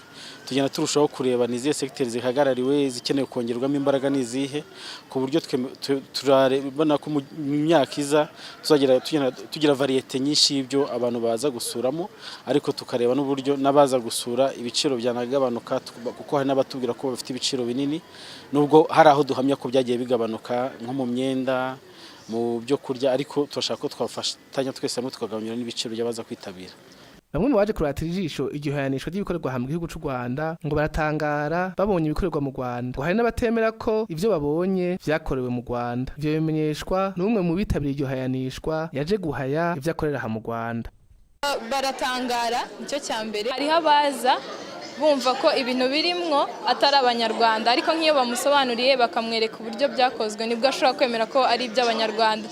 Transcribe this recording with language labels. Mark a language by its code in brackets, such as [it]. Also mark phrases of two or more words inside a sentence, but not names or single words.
[rw] Tugenda turushaho kureba nizihe sekter zihagarariwe zikeneye kongerwamo imbaraga nizihe, ku buryo turabona ko mu myaka iza tugira variete nyinshi y'ibyo abantu baza gusuramo, ariko tukareba n'uburyo nabaza gusura ibiciro byanagabanuka, kuko hari n'abatubwira ko bafite ibiciro binini, nubwo hari aho duhamya ko byagiye bigabanuka nko mu myenda, mu byo kurya, ariko turashaka ko twafatanya twese hamwe tukagabanya n'ibiciro by'abaza kwitabira. [rn] Bamwe mu baje kuratira ijisho igihayanishwa ry'ibikorerwa hamwe mu gihugu cy'u Rwanda ngo baratangara babonye ibikorerwa mu Rwanda, ngo hari n'abatemera ko ivyo babonye vyakorewe mu Rwanda. Ivyo bimenyeshwa n'umwe mu bitabiriye iryo hayanishwa yaje guhaya ivyo akorera ha mu Rwanda. [rw] Baratangara nicyo cyambere, hariho abaza bumva ko ibintu birimwo atari abanyarwanda, ariko nk'iyo bamusobanuriye bakamwereka uburyo byakozwe nibwo ashobora kwemera ko ari iby'abanyarwanda.